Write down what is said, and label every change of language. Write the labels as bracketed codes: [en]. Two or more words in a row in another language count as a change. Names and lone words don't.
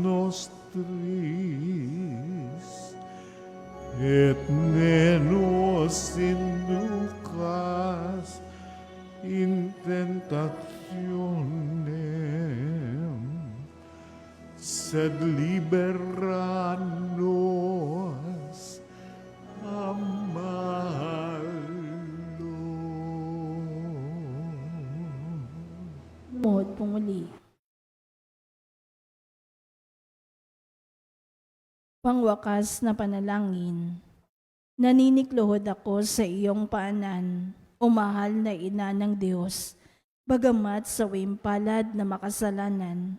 [la] nostris, et ne nos inducas in tentationem, sed libera nos a malo. [tl] Lumuhod po muli. Pangwakas na panalangin. Naniniklohod ako sa iyong paanan, o mahal na ina ng Diyos, bagamat sa wimpalad na makasalanan.